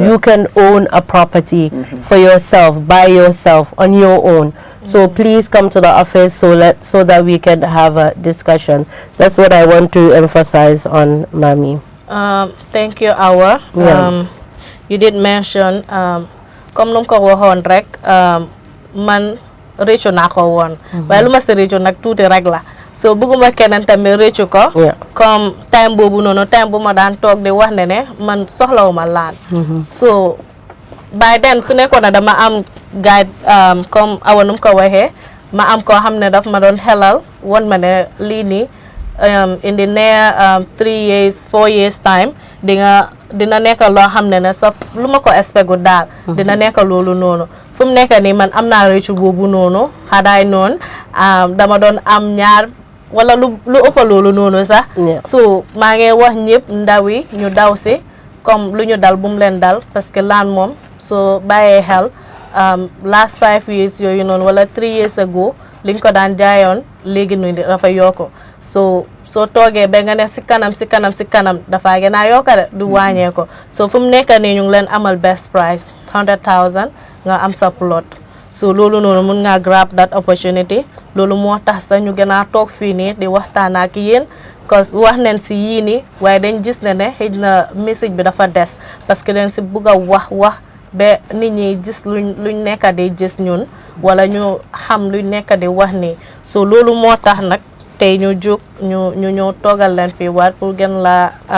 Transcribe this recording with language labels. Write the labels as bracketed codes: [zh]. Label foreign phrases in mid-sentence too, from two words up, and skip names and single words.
[en] You can own a property for yourself, by yourself, on your own. So please come to the office so that we can have a discussion. That's what I want to emphasize on, Mami. Thank you, Awa. You did mention, [wo] comme num ko waxon rek, man réccu nako won. Waye luma ci réccu nak touti rek la. So bëgguma keneen tamit réccu ko comme time boobu noonu time bu ma daan toog di wax ne man soxlawuma laan so by then su nekkoon na dama am guide comme Awa num ko waxee ma am koo xam ne daf ma doon xelal won ma ne lii nii [en] in the near 3 years 4 years time [wo] dina nekk loo xam ne sax lu ma ko expect daal dina nekk loolu noonu fu mu nekk nii man am naa réccu boobu noonu xadaay noonu dama doon am ñaar wala lu ëpp loolu noonu sax so maa ngi wax ñëpp ndaw yi ñu daw si comme lu ñu dal bu mu leen dal parce que laan moom soo bàyyee xel [en] last 5 years [wo] yooyu noonu wala [en] 3 years ago [wo] liñ ko daan jaayoon léegi nu dafa yokku so soo toogee ba nga ne si kanam dafa gën a yokku de du wàññee ko so fu mu nekk nii ñu ngi leen amal [en] best price [wo] 100,000 nga am sa plot so loolu noonu mun nga [en] grab that opportunity [wo] loolu moo tax sax ñu gën a toog fii nii di waxtaan ak yéen cause wax nañ si yii nii waaye dañ gis ne xëy na message bi dafa des parce que dañ si bugg a wax ba nit ñi gis luñ nekk di gis ñun wala ñu xam luñ nekk di wax nii so loolu moo tax nag tey ñu jóg ñu ñëw toogal leen fii waat pour gën la